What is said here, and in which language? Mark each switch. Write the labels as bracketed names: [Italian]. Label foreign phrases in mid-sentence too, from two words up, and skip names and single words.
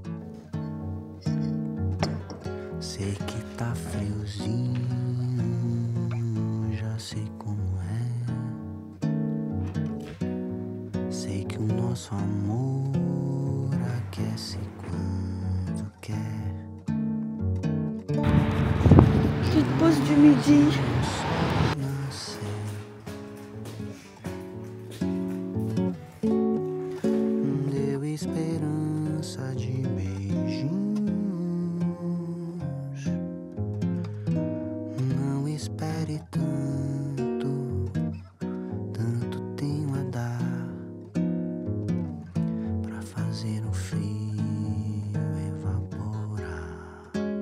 [Portuguese] Sei que tá friozinho, já sei como é. Sei que o nosso amor aquece quando quer. [French] Petite pause du midi. [Portuguese] Deu esperança de beijinhos. Não espere tanto, tanto tenho a dar pra fazer o frio evaporar.